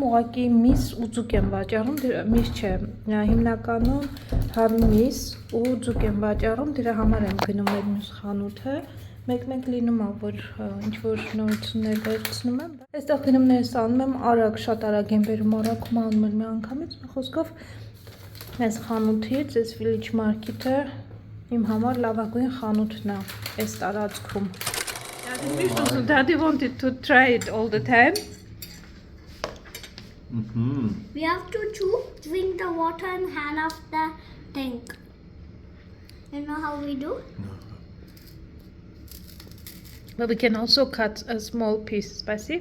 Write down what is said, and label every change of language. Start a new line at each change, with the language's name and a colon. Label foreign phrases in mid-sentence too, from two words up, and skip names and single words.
Armenian: ուղղակի միս ու ձուկ եմ վաճառում, միս չէ, հիմնականում հավի միս ու ձուկ եմ վաճառում, դրա համար եմ գնում այդ մյուս խանութը Մեկ-մեկ լինում է, որ ինչ-որ նորություններ վերցնում եմ, այստեղ գնումներս անում եմ արագ, շատ արագ եմ բերում, առաքում անում եմ մի անգամից, մի խոսքով այս խանութից, այս Village Market-ը իմ համար լավագույն խանութն է այս տարածքում։
English: Daddy wanted to try it all the time. We have to drink the water and hand off the tank. You know how we do? But we can also cut a small piece, spicy.